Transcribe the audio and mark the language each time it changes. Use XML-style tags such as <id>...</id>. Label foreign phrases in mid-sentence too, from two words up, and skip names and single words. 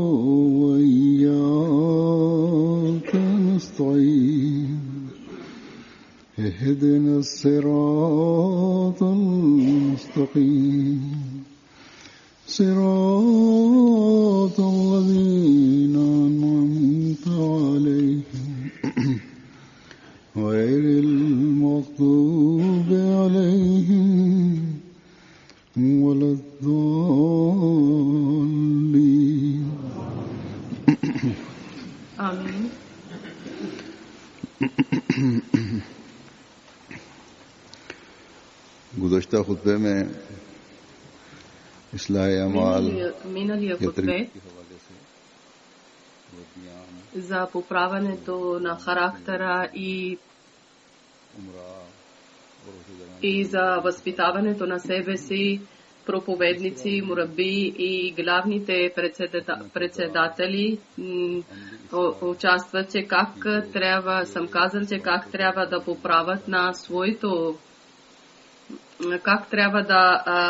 <ar>وإياك نستعين اهدنا الصراط المستقيم صراط الذين أنعمت عليهم غير المغضوب عليهم ولا الضالين آمين.</ar> <ur>گزشتہ خطبے میں اصلاح اعمال</ur> <bg>Миналия хутбе за поправянето на характера и за възпитаването на себе си, проповедници, мураби и главните председатели участват, че как трябва, съм казал, че как трябва да поправят на своето, как трябва да</bg>